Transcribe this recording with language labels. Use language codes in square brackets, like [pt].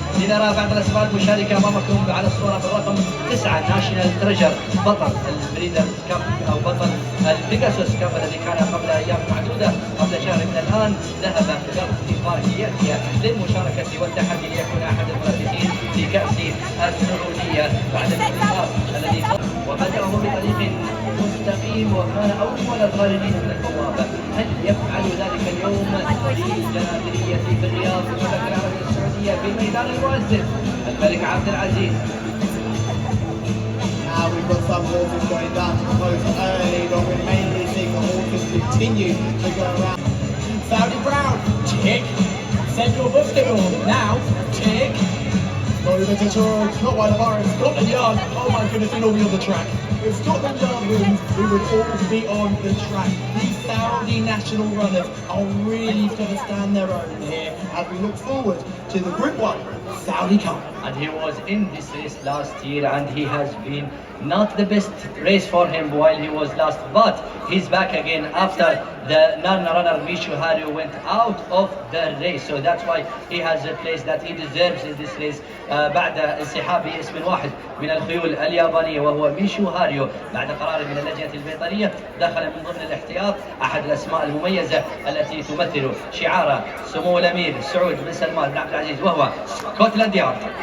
[ar] لنرى بعض الأسماء المشاركة أمامكم على الصورة بالرقم 9 ناشونال تريجر بطل البريدرز كاب أو بطل البيجاسوس كاب الذي كان قبل أيام معدودة قبل شهر من الآن ذهب لإفريقيا للمشاركة والتحدي ليكون أحد المنافسين في كأس السعودية بعد الانتصار الذي وبدأه بطريق مستقيم وكان أول الخارجين من البوابة. هل يفعل ذلك اليوم في الجنادرية في الرياض في المملكة العربية السعودية في ميدان المؤسس الملك عبد العزيز؟ [en] Now we've got some horses going down to the post early, but we're mainly seeing the horses continue to go around. Saudi Brown, tick. Central Bustival, now, tick. Over to George, not one of ours, Scotland Yard. Oh my goodness, we'll all be on the track. If Scotland Yard wins, we would all be on the track. These Saudi national runners are really going to stand their own here as we look forward to the Group 1 Saudi Cup. And he was in this race last year and he has been not the best race for him while he was last, but he's back again after the non-runner Mishu Haru went out of the race, so that's why he has a place that he deserves in this race. [ar] بعد انسحاب اسم واحد من الخيول اليابانية وهو ميشو هاريو بعد قرار من اللجنة البيطرية دخل من ضمن الاحتياط أحد الأسماء المميزة التي تمثل شعار سمو الأمير سعود بن سلمان بن عبد العزيز وهو سكوتلاند يارد.